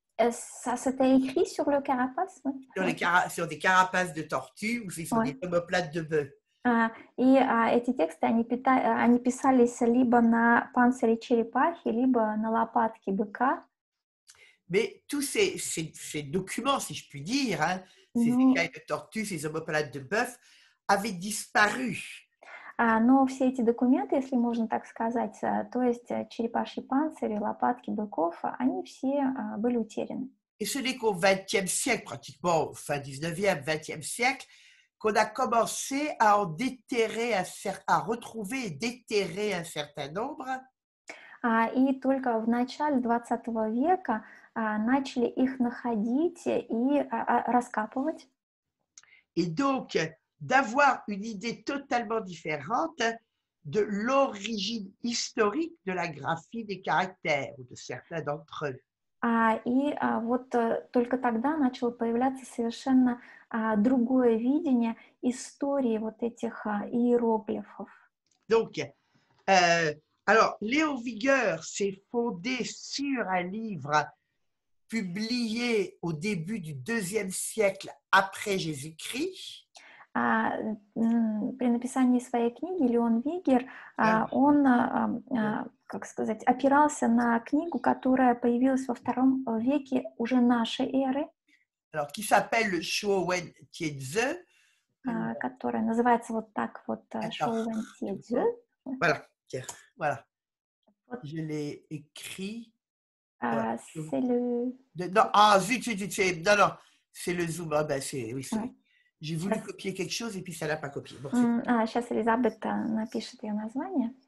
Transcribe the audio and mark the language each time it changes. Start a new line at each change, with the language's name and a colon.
French: Ça s'était écrit sur le carapace? Sur des carapaces de tortues ou sur des omoplates de bœuf.
Russian: И эти тексты, они писались либо на панцире черепахи, либо на лопатке быка.
French: Mais tous ces documents, si je puis dire, ces écailles de tortues, ces omoplates de bœuf, avaient disparu.
Russian: Но все эти документы, если можно так сказать, то есть черепашьи панцири, лопатки быков, они все были утеряны.
French: Et ce n'est qu'au XXe siècle, pratiquement fin 19e, XXe siècle, qu'on a commencé à en déterrer, à retrouver et déterrer un certain nombre.
Russian: И только в начале 20 века начали их находить и раскапывать.
French: Et donc, d'avoir une idée totalement différente de l'origine historique de la graphie des caractères, ou de certains d'entre eux.
Russian: Вот только тогда начало появляться совершенно другое видение истории вот этих иероглифов.
French: Donc, alors, Léon Vigueur s'est fondé sur un livre publié au début du IIe siècle après Jésus-Christ.
Russian: При написании своей книги Леон Вигер, он, как сказать, опирался на книгу, которая появилась во II веке уже нашей эры,
French: Alors, qui s'appelle le Shuowen Tianzi.
Russian: которая называется вот так вот Шоуэн Тедзю.
French: Voilà, tiens, voilà. Je l'ai écrit. C'est le... Non, zut, non, non, c'est le Zoom. Ah, ben, oui, Ouais. J'ai voulu copier quelque chose et puis ça n'a pas copié. Bon,
Russian: Сейчас Элизабет напишет ее название.